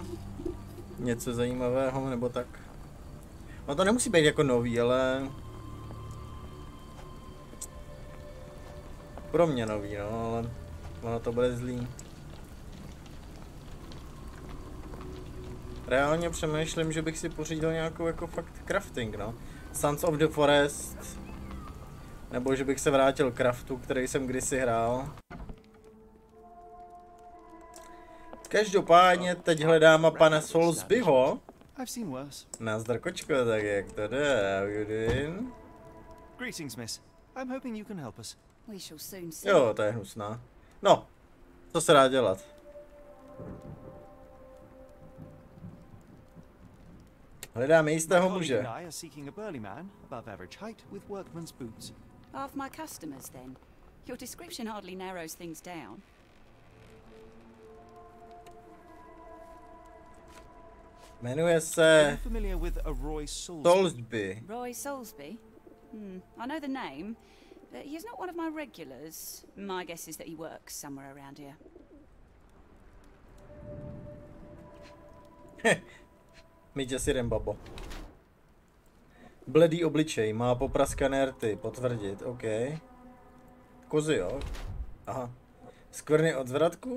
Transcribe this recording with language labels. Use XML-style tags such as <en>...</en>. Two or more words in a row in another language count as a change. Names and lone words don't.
<cs>Něco zajímavého nebo tak? No to nemusí být jako nový, ale... Pro mě nový, no, ale... Ono to bude zlý. Reálně přemýšlím, že bych si pořídil nějakou jako fakt crafting, no. Sons of the Forest. Nebo že bych se vrátil k craftu, který jsem kdysi hrál. Každopádně teď hledám pana Soulsbyho. Nazdar kočko, tak jak to jde?</cs> <en>How you doing? Greetings, miss. I'm hoping you can help us. We shall soon see.</en> <cs>Jo, to je hnusná. No, co se dá dělat? Hledáme jistého muže.</cs> <en>Half my customers, then. Your description hardly narrows things down.</en> <cs>Jmenuje se Soulsby. Soulsby. Roy Soulsby?</cs> <en>I know the name, but he's not one of my regulars. My guess is that he works somewhere around here.</en> <cs>Myť si jdem, babo. Bledý obličej, má popraskané rty, potvrdit, OK. Kozy, jo? Aha. Skvrny od zvratku?</cs>